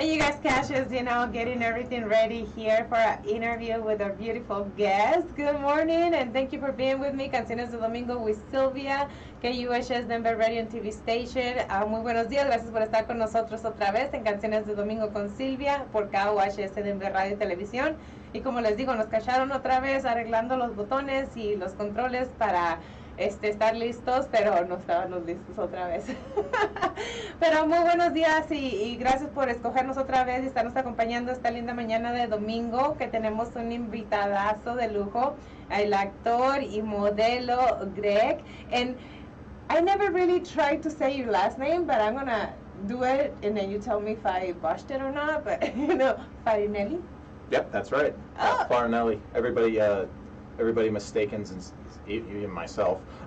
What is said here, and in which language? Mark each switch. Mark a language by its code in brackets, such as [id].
[en] Yes, Cash is, getting everything ready here for our interview with our beautiful guest. Good morning, and thank you for being with me. Canciones de Domingo with Sylvia, KUHS Denver Radio and TV Station. [es] Muy buenos días, gracias por estar con nosotros otra vez en Canciones de Domingo con Silvia por KUHS Denver Radio y Televisión. Y como les digo, nos cacharon otra vez arreglando los botones y los controles para estar listos, pero no estábamos listos otra vez. Pero muy buenos días y gracias por escogernos otra vez y estarnos acompañando esta linda mañana de domingo, que tenemos un invitadazo de lujo, el actor y modelo Greg. [en] And I never really tried to say your last name, but I'm gonna do it and then you tell me if I botched it or not. But Farinelli? Yep, that's right. Oh. Farinelli. Everybody mistakens, and even myself,